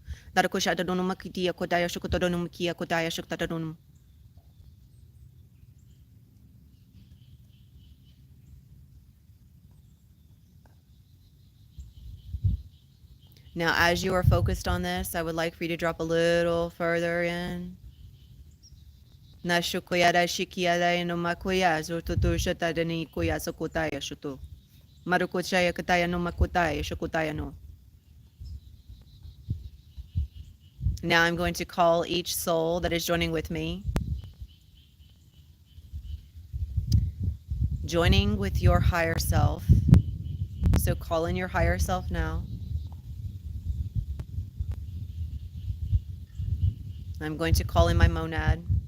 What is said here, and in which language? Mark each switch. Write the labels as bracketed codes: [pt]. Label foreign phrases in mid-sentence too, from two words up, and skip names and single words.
[en] Darukushadadunum Kitia Kodaya Shukotodunum Kia Kodaya Shuktadunum. Now, as you are focused on this, I would like for you to drop a little further in. Nashukuyada Shikiada no Makuya, Zututusha Dani Kuya Sokutaya Shutu. Marukuchaya Kataya no Makutaya Shukutaya no. Now I'm going to call each soul that is joining with me, joining with your higher self. So call in your higher self now. I'm going to call in my monad.